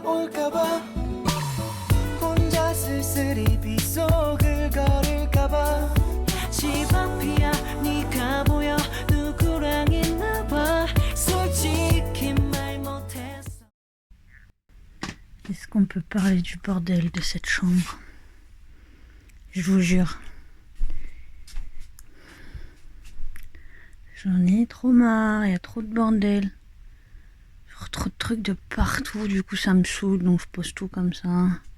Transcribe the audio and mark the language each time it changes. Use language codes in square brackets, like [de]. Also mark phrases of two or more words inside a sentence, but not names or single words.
[ko] 올까봐 혼자 쓸쓸히 빗속을 걸을까봐 집 앞이야 네가 보여 누구랑 있나봐 솔직히 말 못했어. [fr] Est-ce qu'on peut parler du bordel de cette chambre? Je vous jure. J'en ai trop marre, il y a trop de bordel. Trop de trucs de partout, du coup ça me saoule, donc je pose tout comme ça.